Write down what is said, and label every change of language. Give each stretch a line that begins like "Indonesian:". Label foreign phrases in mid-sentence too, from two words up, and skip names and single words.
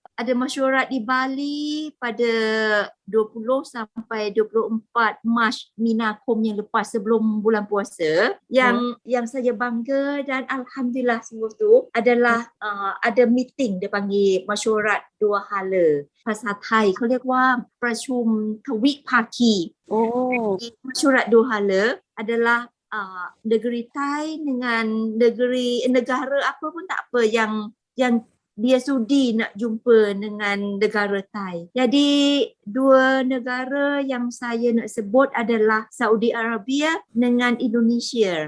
Malay: Ada mesyuarat di Bali pada 20 sampai 24 Mac Minakum yang lepas sebelum bulan puasa. Yang saya bangga dan alhamdulillah semua tu adalah ada meeting dia panggil mesyuarat dua hala.
Thai: ภาษาไทยเขาเรียกว่าประชุมทวิภาคี
Malay: Mesyuarat dua hala adalah negeri Thai dengan negara apa pun tak apa yang dia sudi nak jumpa dengan negara Thai. Jadi dua negara yang saya nak sebut adalah Saudi Arabia dengan Indonesia.